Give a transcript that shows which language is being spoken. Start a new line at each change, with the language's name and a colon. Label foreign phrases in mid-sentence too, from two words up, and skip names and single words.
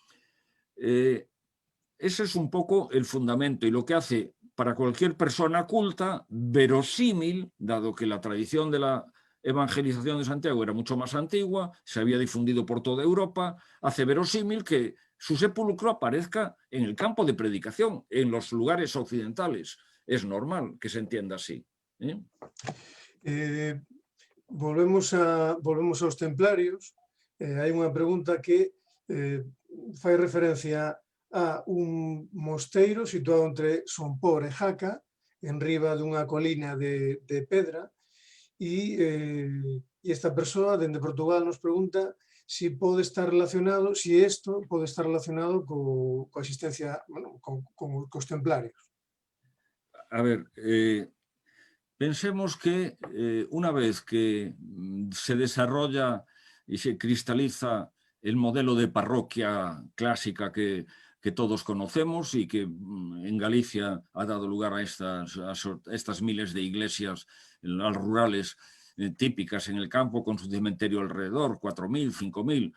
Spanish: Ese es un poco el fundamento y lo que hace para cualquier persona culta verosímil, dado que la tradición de la evangelización de Santiago era mucho más antigua, se había difundido por toda Europa, hace verosímil que su sepulcro aparezca en el campo de predicación, en los lugares occidentales. Es normal que se entienda así.
Galician: Volvemos aos templarios. Hai unha pregunta que fai referencia a un mosteiro situado entre Sompor e Jaca, en riba dunha colina de pedra, e esta persoa, dende Portugal, nos pregunta si pode estar relacionado, si isto pode estar relacionado coa existencia, bueno, cos templarios.
Spanish: A ver, pensemos que una vez que se desarrolla y se cristaliza el modelo de parroquia clásica que todos conocemos y que en Galicia ha dado lugar a estas miles de iglesias rurales típicas en el campo con su cementerio alrededor, 4.000, 5.000.